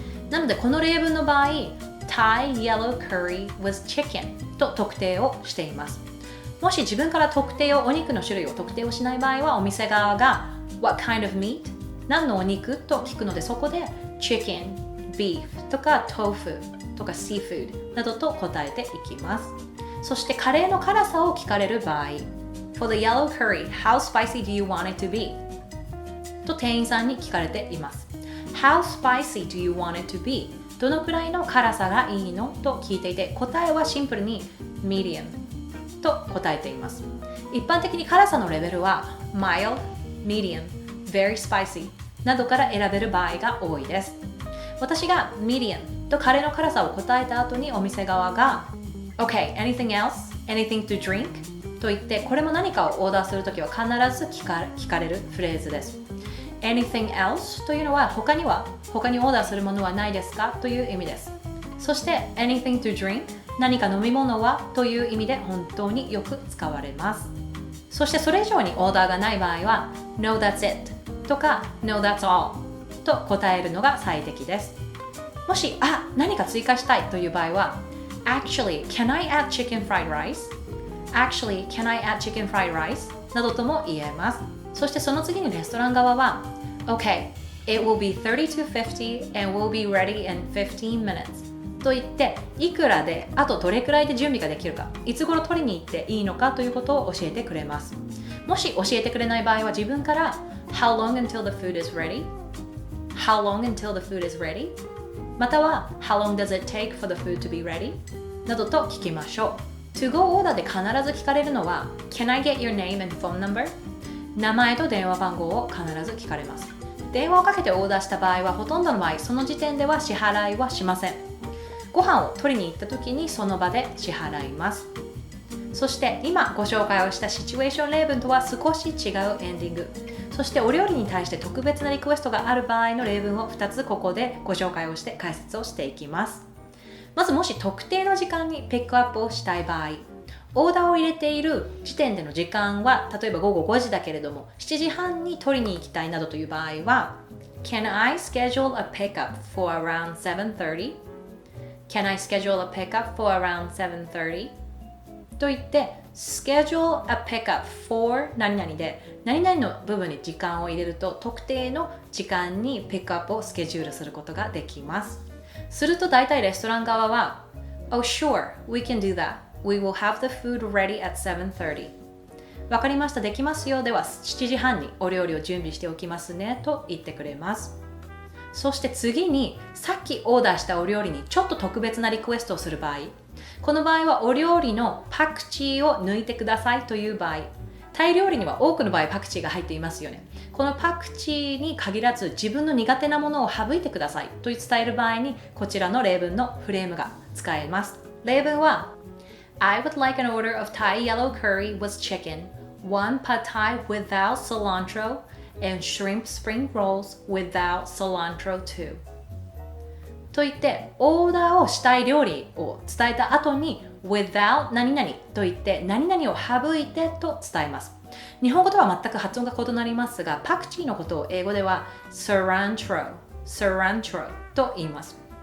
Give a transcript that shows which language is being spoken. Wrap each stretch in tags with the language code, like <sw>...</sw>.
<ja>なのでこの例文の場合、Thai yellow curry with chicken と特定をしています。もし自分からお肉の種類を特定をしない場合は、お店側が</ja> <en>What kind of meat?</en> <ja>何のお肉と聞くので、そこで Chicken、Beef とか Tofu とか Seafood などと答えていきます。そしてカレーの辛さを聞かれる場合、</ja> <en>For the yellow curry, how spicy do you want it to be?</en> <ja>と店員さんに聞かれています。</ja> <en>How spicy do you want it to be?</en> <ja>どのくらいの辛さがいいのと聞いていて、答えはシンプルに Medium と答えています。一般的に辛さのレベルは Mild, Medium, Very spicy などから選べる場合が多いです。私が Medium とカレーの辛さを答えた後に、お店側が</ja> <en>OK, anything else? Anything to drink?</en> <ja>と言って、これも何かをオーダーするときは必ず聞かれるフレーズです。</ja> <en>Anything else</en> <ja>というのは他にオーダーするものはないですかという意味です。そして</ja> <en>anything to drink</en> <ja>何か飲み物はという意味で本当によく使われます。そしてそれ以上にオーダーがない場合は</ja> <en>No that's it</en> <ja>とか</ja> <en>No that's all</en> <ja>と答えるのが最適です。もし何か追加したいという場合は</ja> <en>Actually, can I add chicken fried rice? Actually, can I add chicken fried rice?</en> <ja>などとも言えます。そしてその次にレストラン側は</ja> <en>OK, it will be $32.50 and will be ready in 15 minutes</en> <ja>と言って、いくらで、あとどれくらいで準備ができるか、いつ頃取りに行っていいのかということを教えてくれます。もし教えてくれない場合は自分から</ja> <en>How long until the food is ready? How long until the food is ready? または How long does it take for the food to be ready?</en> <ja>などと聞きましょう。</ja> <en>To go</en> <ja>オーダーで必ず聞かれるのは</ja> <en>Can I get your name and phone number?</en> <ja>名前と電話番号を必ず聞かれます。電話をかけてオーダーした場合は、ほとんどの場合その時点では支払いはしません。ご飯を取りに行った時にその場で支払います。そして今ご紹介をしたシチュエーション例文とは少し違うエンディング、そしてお料理に対して特別なリクエストがある場合の例文を2つここでご紹介をして解説をしていきます。まず、もし特定の時間にピックアップをしたい場合、オーダーを入れている時点での時間は例えば午後5時だけれども7時半に取りに行きたいなどという場合は</ja> <en>Can I schedule a pickup for around 7:30? Can I schedule a pickup for around 7:30?</en> <ja>と言って</ja> <en>schedule a pickup for</en> <ja>何々で何々の部分に時間を入れると、特定の時間にピックアップをスケジュールすることができます。すると大体レストラン側は</ja> <en>Oh sure, we can do that.We will have the food ready at 7:30.</en> <ja>わかりました、できますよ。では7時半にお料理を準備しておきますねと言ってくれます。そして次に、さっきオーダーしたお料理にちょっと特別なリクエストをする場合、この場合はお料理のパクチーを抜いてくださいという場合、タイ料理には多くの場合パクチーが入っていますよね。このパクチーに限らず自分の苦手なものを省いてくださいと伝える場合に、こちらの例文のフレームが使えます。例文は</ja> <en>I would like an order of Thai yellow curry with chicken, one pad Thai without cilantro, and shrimp spring rolls without cilantro too.</en> <ja>と言って、オーダーをしたい料理を伝えた後に without 何々と言って何々を省いてと伝えます。日本語とは全く発音が異なりますが、パクチーのことを英語では cilantro と言います。</ja>